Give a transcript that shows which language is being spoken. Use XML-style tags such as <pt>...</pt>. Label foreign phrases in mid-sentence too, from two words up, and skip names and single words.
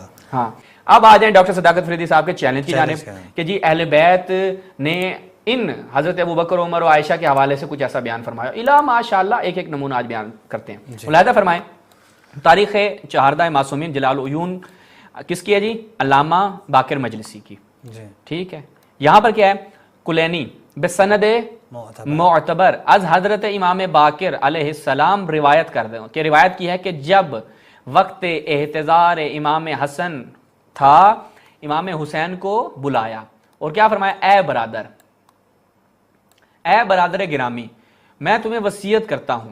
<ur>ہاں، اب آ جائیں ڈاکٹر صداقت فریدی صاحب کے چیلنج کی جانب کہ جی اہل بیت نے ان حضرت ابو بکر عمر و عائشہ کے حوالے سے کچھ ایسا بیان فرمایا.</ur> <ar>الا ماشاءاللہ</ar> <ur>ایک نمونہ آج بیان کرتے ہیں. ملاحظہ فرمائیں، تاریخ چہاردہ معصومین جلال العیون کس کی ہے جی؟ علامہ باقر مجلسی کی. ٹھیک ہے، یہاں پر کیا ہے؟ کلینی</ur> <fa>بسند معتبر از</fa> <ur>حضرت امام باقر علیہ السلام روایت کر دیں کہ روایت کی ہے کہ جب وقت احتضار امام حسن تھا، امام حسین کو بلایا اور کیا فرمایا؟ اے برادر گرامی، میں تمہیں وصیت کرتا ہوں.</ur>